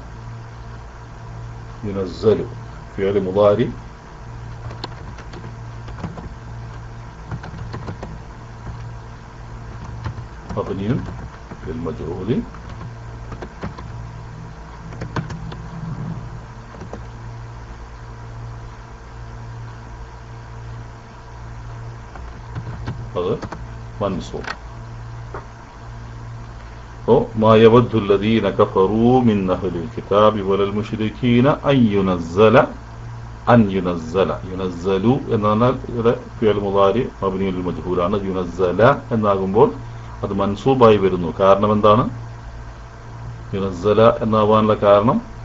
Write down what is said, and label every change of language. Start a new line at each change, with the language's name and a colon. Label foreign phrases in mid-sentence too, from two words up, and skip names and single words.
Arabic: ينزل فعل مضارع مبني في المجهول
Malayalam: അത് മൻസൂബ്.
Arabic: ما يود الذين كفروا من أهل الكتاب ولا المشركين أن ينزل ينزلوا
Malayalam: എന്നാൽ ഇവിടെ ഫിഅൽ മുദാരി മബ്നിയുൽ മജ്ഹൂലാണ്. യുനസ്സല എന്നാകുമ്പോൾ അത് മൻസൂബായി വരുന്നു. കാരണം എന്താണ്? യുനസ്സല എന്നാവാനുള്ള കാരണം